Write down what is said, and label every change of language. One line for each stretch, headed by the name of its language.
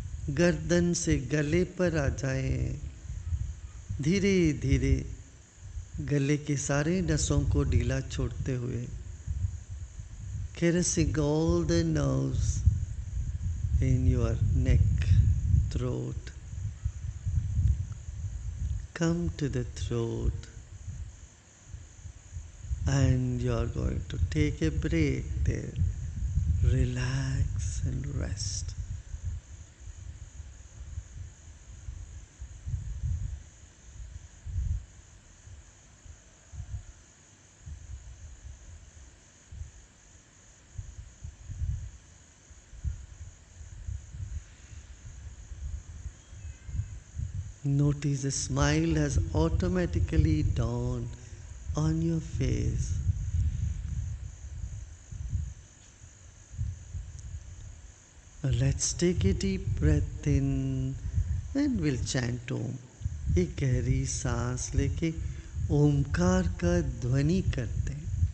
Hindi: गर्दन से गले पर आ जाए, धीरे धीरे गले के सारे नसों को ढीला छोड़ते हुए,
English: caressing all the nerves in your neck, throat. Come to the throat, and you are going to take a break there. Relax and rest. Notice a smile has automatically dawned on your face. Now let's take a deep breath in and we'll chant Om.
Hindi: एक गहरी सांस लेके ओमकार का ध्वनि करते हैं।